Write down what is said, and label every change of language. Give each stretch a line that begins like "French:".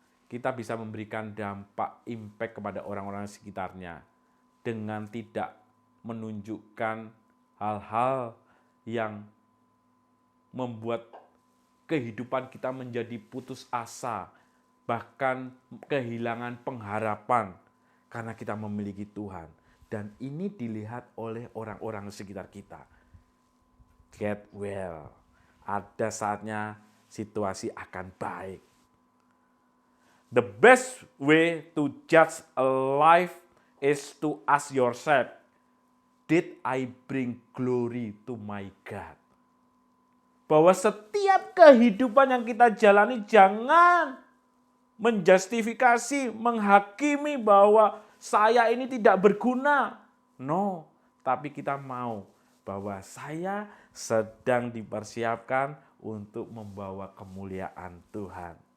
Indonesian: Kita bisa memberikan dampak, impact kepada orang-orang sekitarnya dengan tidak menunjukkan hal-hal yang membuat kehidupan kita menjadi putus asa, bahkan kehilangan pengharapan karena kita memiliki Tuhan. Dan ini dilihat oleh orang-orang sekitar kita.
English: Get well.
Indonesian: Ada saatnya situasi akan baik.
English: The best way to judge a life is to ask yourself, did I bring glory to my God?
Indonesian: Bahwa setiap kehidupan yang kita jalani jangan menjustifikasi, menghakimi bahwa saya ini tidak berguna. No, tapi kita mau bahwa saya sedang dipersiapkan untuk membawa kemuliaan Tuhan.